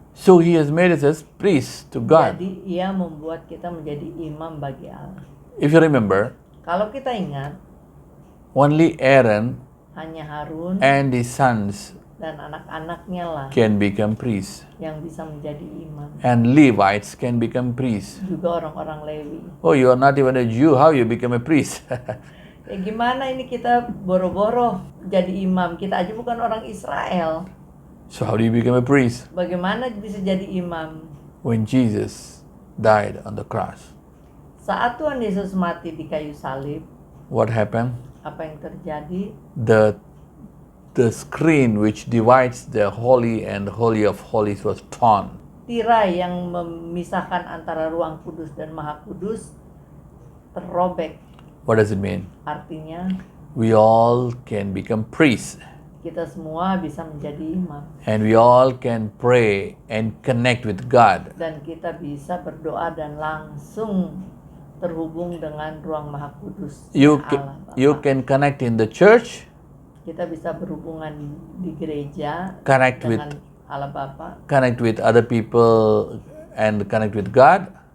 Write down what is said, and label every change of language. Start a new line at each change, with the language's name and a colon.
English: So he has made us as priests to God.
Indonesian: Jadi ia membuat kita menjadi imam bagi Allah.
English: If you remember,
Indonesian: Kalau kita ingat,
English: only Aaron
Indonesian: hanya Harun
English: and his sons
Indonesian: dan anak-anaknya lah
English: can become priests.
Indonesian: yang bisa menjadi imam.
English: And Levites can become priests.
Indonesian: Juga orang-orang Lewi.
English: Oh, you are not even a Jew. How you become a priest?
Indonesian: Ya gimana ini kita boro-boro jadi imam? Kita aja bukan orang Israel.
English: So how do you become a priest?
Indonesian: Bagaimana bisa jadi imam?
English: When Jesus died on the cross,
Indonesian: Saat Tuhan Yesus mati di kayu salib,
English: what happened?
Indonesian: apa yang terjadi?
English: The screen which divides the holy and holy of holies was torn.
Indonesian: Tirai yang memisahkan antara ruang kudus dan maha kudus terrobek.
English: What does it mean?
Indonesian: Artinya
English: We all can become priests,
Indonesian: kita semua bisa menjadi imam.
English: and we all can pray and connect with God.
Indonesian: Dan kita bisa berdoa dan langsung terhubung dengan ruang maha kudus
English: You
Indonesian: Allah Bapa.
English: you can connect in the church,
Indonesian: Kita bisa berhubungan di gereja
English: connect
Indonesian: dengan
English: with
Indonesian: Allah Bapa,
English: connect with other people, and connect with God,